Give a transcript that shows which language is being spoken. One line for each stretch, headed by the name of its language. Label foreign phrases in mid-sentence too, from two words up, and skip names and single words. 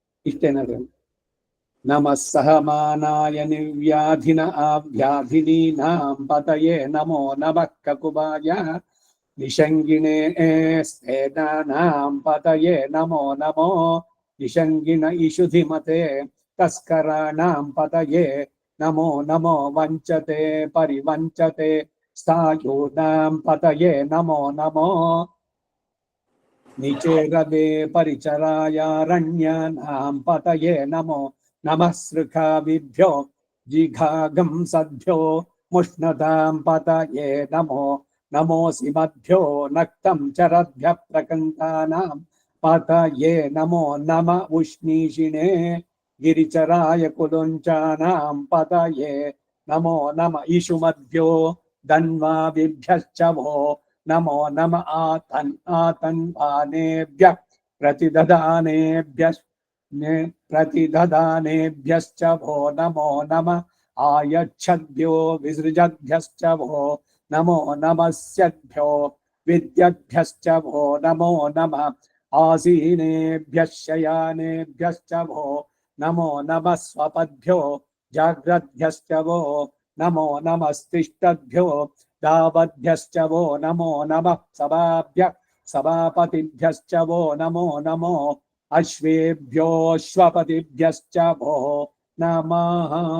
Sanskrit: ಇಷ್ಟೇನಾದ್ರು ನಮಃ ಸಹಮಾನಾಯ ನಿರ್ವ್ಯಾಧಿನ ಆವ್ಯಾಧಿನೀನಾಂ ಪತಯೇ ನಮೋ ನಮಃ ಕಕುಬಾಯ ನಿಷಂಗಿಣೇ ಸ್ನೇನಾನಾಂ ಪತಯೇ ನಮೋ ನಮೋ ನಿಷಂಗಿಣ ಇಷುಧಿಮತೆ ತಸ್ಕರಾಣಾಂ ಪತಯೇ ನಮೋ ನಮೋ ವಂಚತೆ ಪರಿವಂಚತೆ ಸ್ಥಾಯೂನಾಂ ಪತಯೇ ನಮೋ ನಮೋ ನಿಚೇರದೆ ಪರಿಚರಾಯಾರಣ್ಯಾನಾಂ ಪತಯೇ ನಮೋ ನಮಃ ಸೃಖಾವಿಭ್ಯೋ ಜಿಘಾಗಂ ಸದ್ಭ್ಯೋ ಮುಷ್ಣತಾಂ ಪತಯೇ ನಮೋ ನಮೋಸಿ ಮಧ್ಯ ನಕ್ತಂ ಚರದ್ಭ್ಯ ಪ್ರಕಂತಾನಾಂ ಪತಯೇ ನಮೋ ನಮ ಉಷ್ಣೀಷಿಣೇ ಗಿರಿಚರಾಯ ಕುಲುಂಚಾನಾಂ ಪತಯೇ ನಮೋ ನಮ ಇಷು ಮಧ್ಯ ಧನ್ವಾವಿಭ್ಯಶ್ಚ ವೋ ನಮೋ ನಮ ಆತನ್ವಾನೇಭ್ಯ प्रतिददानेभ्यश्च भो नमो नम आयच्छद्भ्यो विसृजद्भ्यश्च भो नमो नमस्यद्भ्यो विद्यद्भ्यश्च भो नमो नमः आसीनेभ्यः शयानेभ्यश्च भो नमो नमः स्वपद्भ्यो जाग्रद्भ्यश्च वो नमो नमस्तिष्ठद्भ्यो दावद्भ्यश्च वो नमो नमः सभाभ्यः सभापतिभ्यश्च वो नमो नमो अश्वेभ्योऽश्वपतिभ्यश्च भो नमः